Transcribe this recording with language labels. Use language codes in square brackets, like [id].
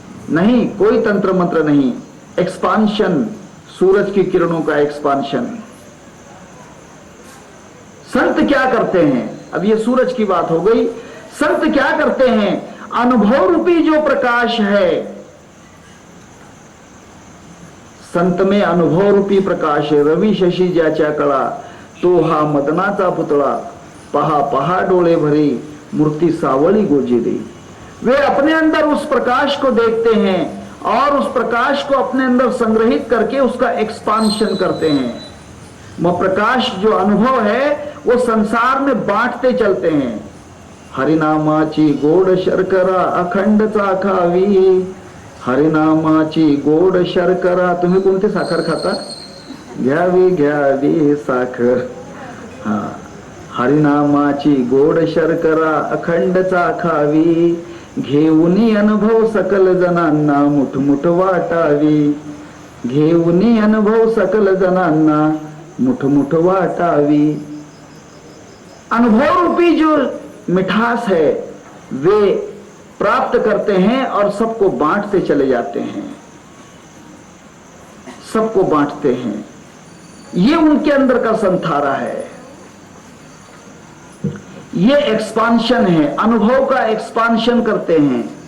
[hi] नहीं, कोई तंत्र मंत्र नहीं। एक्सपांशन, सूरज की किरणों का एक्सपांशन। संत क्या करते हैं? अब ये सूरज की बात हो गई। संत क्या करते हैं? अनुभव रूपी जो प्रकाश है, संत में अनुभव रूपी प्रकाश है। [mr] रवि शशी ज्याच्या कळा, तो हा मदनाचा पुतळा, पहा पहा डोळे भरी, मूर्ति सावळी गोजिरी। [hi] वे अपने अंदर उस प्रकाश को देखते हैं और उस प्रकाश को अपने अंदर संग्रहित करके उसका एक्सपांशन करते हैं। वह प्रकाश जो अनुभव है वो संसार में बांटते चलते हैं। [mr] हरिनामाची गोड शर्करा अखंड चाखावी, हरिनामाची गोड शर्करा। तुम्ही कोणती साखर खाता? घ्यावी घ्यावी साखर। हा, हरिनामाची गोड शर्करा अखंड चाखावी, घेऊनी अनुभव सकल जनांना मुठमुठ वाटावी, घेऊनी अनुभव सकल जनांना मुठमुठ वाटावी। [hi] अनुभव रूपी जो मिठास है वे प्राप्त करते हैं और सबको बांटते चले जाते हैं, सबको बांटते हैं। ये उनके अंदर का संथारा है, ये एक्सपांशन है, अनुभव का एक्सपांशन करते हैं।